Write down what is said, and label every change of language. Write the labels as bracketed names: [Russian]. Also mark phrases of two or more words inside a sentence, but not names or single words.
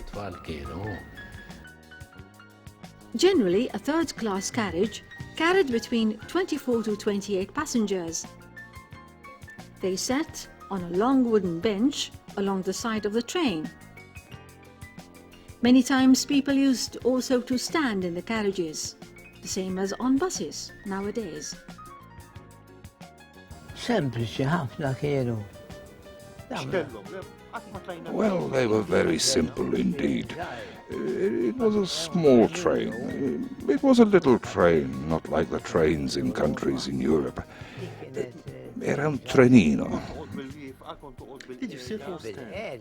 [English] Generally, a third-class carriage carried between 24 to 28 passengers. They sat on a long wooden bench along the side of the train. Many times people used also to stand in the carriages, the same as on buses nowadays. [Maltese] Sempliċi ħafna kienu. [English] Well, they were very simple indeed. It was a small train. It was a little train, not like the trains in countries in Europe. [Italian] Era un trenino. [English] Did you sit or stand?